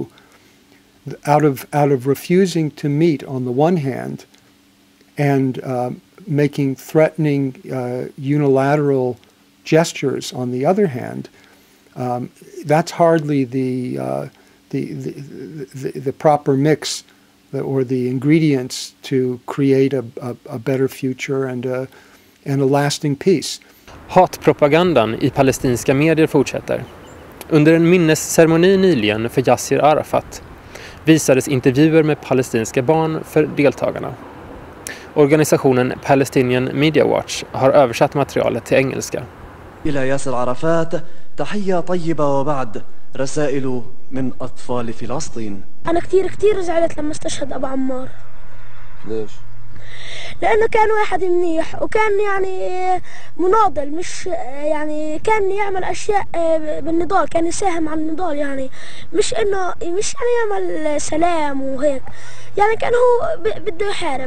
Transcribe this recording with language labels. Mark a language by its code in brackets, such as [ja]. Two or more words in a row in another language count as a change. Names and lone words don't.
[en] Out of refusing to meet on the one hand and making threatening unilateral gestures on the other hand, that's hardly the proper mix or the ingredients to create a better future and a lasting peace. [sv] Hatpropagandan i palestinska medier fortsätter. Under en minnesceremoni nyligen för Yassir Arafat visades intervjuer med palestinska barn för deltagarna. Organisationen Palestinian Media Watch har översatt materialet till engelska. [ar] إلى ياسر عرفات تحية طيبة وبعد رسائل من أطفال فلسطين. أنا كتير زعلت لما استشهد أبو عمار. ليش؟ لأنه كان واحد منيح وكان يعني مناضل، مش يعني كان يعمل أشياء بالنضال، كان يساهم على النضال، يعني مش يعني يعمل سلام وهيك، يعني كان هو بده يحارب.